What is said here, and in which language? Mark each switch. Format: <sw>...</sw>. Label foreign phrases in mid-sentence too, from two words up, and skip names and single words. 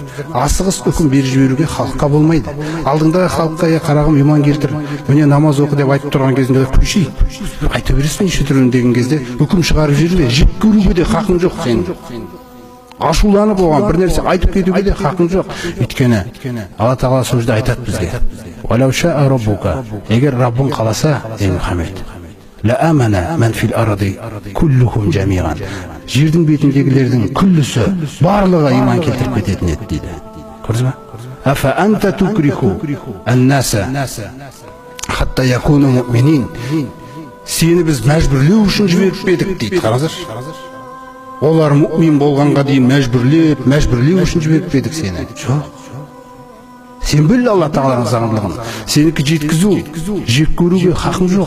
<kk>Асығыс үкім беріп жіберуге халыққа болмайды. Алдыңдағы халыққа қарағым иман келтір, міне намаз оқы деп айтып тұрған кезінде күшей. Айта бересің неше түрлі деген кезде үкім шығарып жіберме. Жек көруге де хақың жоқ сенің. Ашуланып оған бір нәрсе айтып кетуге де хақың жоқ. Өйткені Алла Тағала сол жерде айтады бізге.</kk> <ar>ولو شاء ربك,</ar> <kk>егер Раббың қаласа, ей Мұхаммед,</kk> <ar>لآمن من في الأرض كلهم جميعا.</ar> <kk>Жердің бетіндегілердің күллісі барлығы иман келтіріп кететін еді дейді. Көрдіңіз бе?</kk> <ar>أفأنت تكره الناس حتى يكونوا مؤمنين.</ar> <kk>Сені біз мәжбүрлеу үшін жіберіп едік дейді. Қараңыздар. Олар мұъмин болғанға дейін мәжбүрлеу үшін жіберіп едік сені. Жоқ. Сен біл Алла Тағаланың заңдылығын. Сенікі жеткізу, жек көруге хақың жоқ.</kk>